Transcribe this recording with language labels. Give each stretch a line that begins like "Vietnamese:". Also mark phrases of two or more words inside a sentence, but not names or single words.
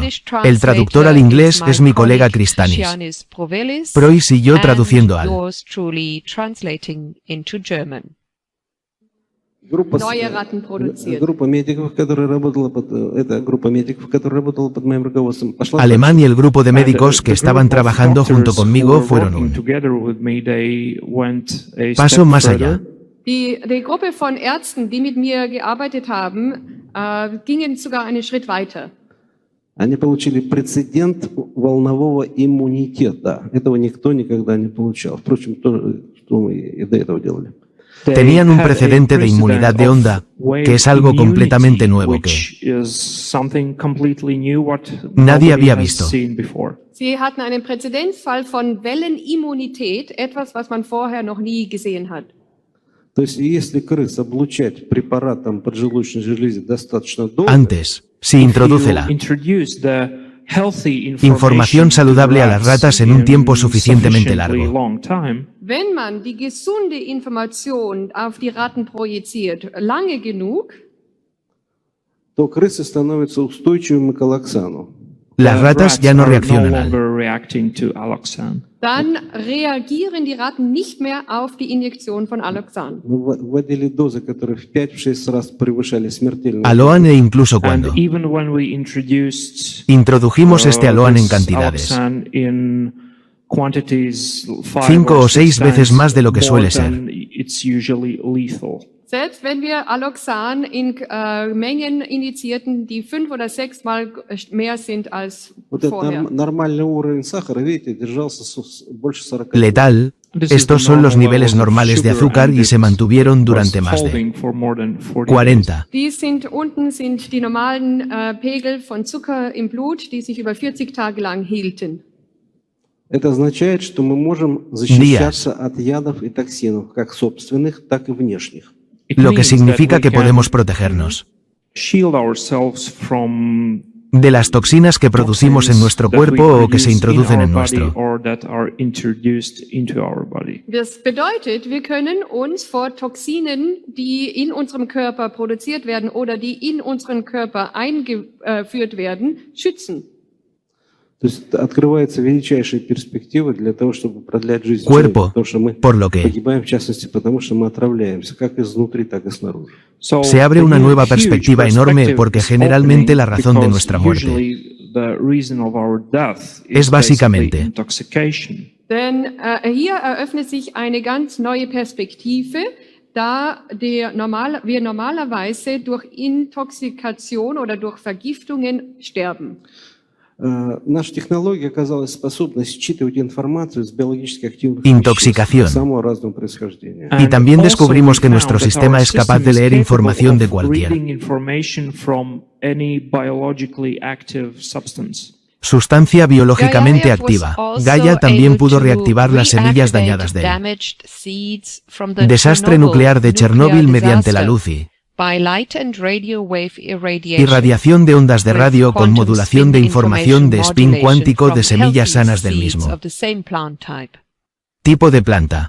Spanish: El traductor al inglés es mi colega Kristanis Preuss y yo traduciendo al alemán, y el grupo de médicos que estaban trabajando junto conmigo fueron un paso más allá.
German: Die Gruppe von Ärzten, die mit mir gearbeitet haben, gingen sogar einen Schritt weiter.
Russian: Они получили прецедент волнового иммунитета. Этого никто никогда не получал. Впрочем, что мы и до этого делали.
Spanish: Tenían un precedente de inmunidad de onda, que es algo completamente nuevo que nadie había visto.
German: Sie hatten einen Präzedenzfall von Wellenimmunität, etwas, was man vorher noch nie gesehen hat.
Russian: То есть, если крыс облучать препаратом поджелудочной железе достаточно долго,
Spanish: Antes, si introduce la información saludable a las ratas en un tiempo suficientemente largo,
German: Wenn man die gesunde Information auf die Ratten projiziert, lange genug,
Russian: то крысы становятся устойчивыми к аллоксану.
Spanish: las ratas ya no reaccionan al.
German: dann reagieren die Ratten nicht mehr auf die Injektion von Alloxan.
Russian: Мы вводили дозы, которые в 5-6 раз превышали смертельную.
Spanish: Aloan e incluso cuando introdujimos este aloan en cantidades 5 o 6 veces más de lo que suele ser.
German: Selbst wenn wir Alloxan in Mengen injizierten, die 5 oder 6 Mal mehr sind als
Russian: Вот этот
German: vorher.
Russian: нормальный уровень сахара, видите, держался больше 40 дней.
Spanish: Letal, estos son los niveles normales de azúcar y se mantuvieron durante más de 40.
German: Unten sind die normalen Pegel von Zucker im Blut, die sich über 40 Tage lang hielten.
Russian: Это означает, что мы можем защищаться от ядов и токсинов, как собственных, так и внешних.
Spanish: Lo que significa que podemos protegernos de las toxinas que producimos en nuestro cuerpo o que se introducen en nuestro.
German: Das bedeutet, wir können uns vor Toxinen, die in unserem Körper produziert werden oder die in unseren Körper eingeführt werden, schützen.
Russian: То есть открывается величайшая перспектива для того, чтобы продлять жизнь
Spanish: Cuerpo,
Russian: человека, потому что мы
Spanish: por lo que
Russian: погибаем, в частности, потому что мы отравляемся, как изнутри, так и снаружи.
Spanish: se abre una nueva perspectiva enorme porque generalmente la razón de nuestra muerte es básicamente
German: Denn hier eröffnet sich eine ganz neue Perspektive, da wir normalerweise durch Intoxikation oder durch Vergiftungen sterben.
Russian: Наша технология оказалась способна считывать информацию с биологически активных
Spanish: Intoxicación.
Russian: веществ самого разного происхождения.
Spanish: Y también descubrimos que nuestro sistema es capaz de leer información de cualquier sustancia biológicamente activa. Gaia también pudo reactivar las semillas dañadas del desastre nuclear de Chernóbil mediante la luz y irradiación de ondas de radio con modulación de información de spin cuántico de semillas sanas del mismo tipo de planta.